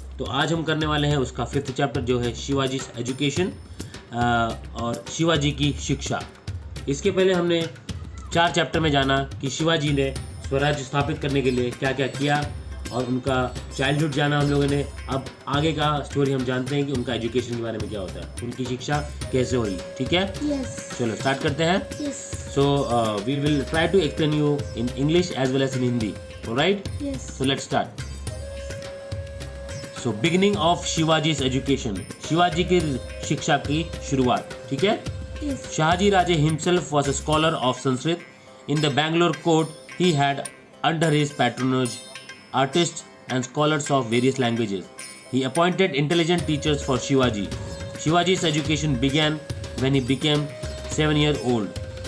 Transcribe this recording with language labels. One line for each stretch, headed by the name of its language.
Hindi: तो आज हम करने वाले हैं उसका 5th चैप्टर जो है शिवाजी एजुकेशन और शिवाजी की शिक्षा। इसके पहले हमने 4 चैप्टर में जाना कि शिवाजी ने स्वराज्य स्थापित करने के लिए क्या क्या किया और उनका चाइल्डहुड जाना हम लोगों ने। अब आगे का स्टोरी हम जानते हैं कि उनका एजुकेशन के बारे में क्या होता है, उनकी शिक्षा कैसे हुई। ठीक है,
English: yes
Hindi: चलो स्टार्ट करते हैं।
English: Yes So we will try to explain you in English as well as in Hindi. All right? Yes So let's start. So beginning of Shivaji's education.
Hindi: Shivaji की शिक्षा की शुरुआत। ठीक है?
English: Yes Shahaji Raje himself was a scholar of Sanskrit. In the Bangalore court, he had under his patronage artists and scholars of various languages. He appointed intelligent teachers for Shivaji. Shivaji's education began when he became 7-year-old.